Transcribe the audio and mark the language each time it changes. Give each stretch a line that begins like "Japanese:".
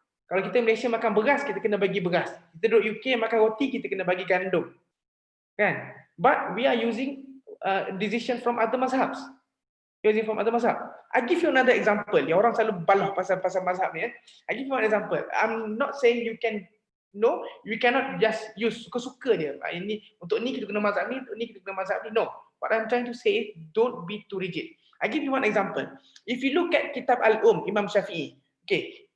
Malay: Kalau kita Malaysia makan beras, kita kena bagi beras. Kita duduk UK makan roti, kita kena bagi gandum. Kan?
English: But we are using decision from other mazhabs. I give you another example.
Malay: Ya, orang selalu balah pasal mazhab ni.
English: I give you one example. I'm not saying you cannot just use
Malay: suka-suka dia. Ini untuk ni kita guna mazhab ni, untuk ni kita guna mazhab ni.
English: No. What I'm trying to say is don't be too rigid. I give you one example. If you look at Kitab Al-Imam Shafi'i, okay,